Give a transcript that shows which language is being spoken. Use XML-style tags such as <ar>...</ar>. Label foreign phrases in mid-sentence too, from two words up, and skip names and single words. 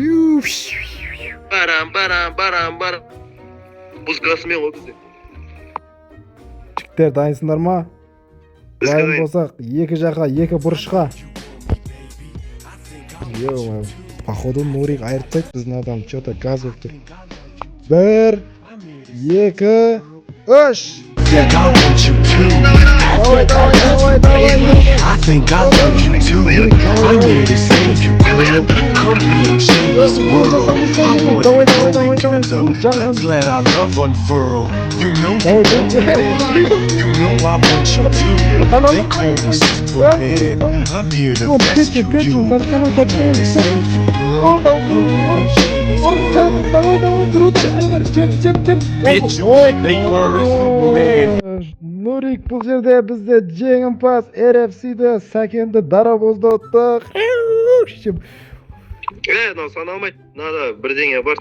<kk>Барам. Музыкасымен ғой бізде. Жігіттер, дайынсыңдар ма? Дайын болсақ, екі жаққа, екі бұрышқа.</kk> <ru>Ё-моё, походу</ru> <kk>Нурик айыртпайды біздің адам, что-то газ болып тұр. 1 2 3</kk> <en>I want you to. Давай. I think I love you too. I'm here to save you. Come here, change this world. I want everything so. Let's let our love unfurl. You know you know I want you to. They call me Superman. I'm here to rescue you. I'm here to save</en> <kk>Нурик, бұл жерде бізде жеңімпаз RFC-ді сәкенді дарабозды ұттық. Мынау саналмайды. Мынада бірдеңе бар.</kk>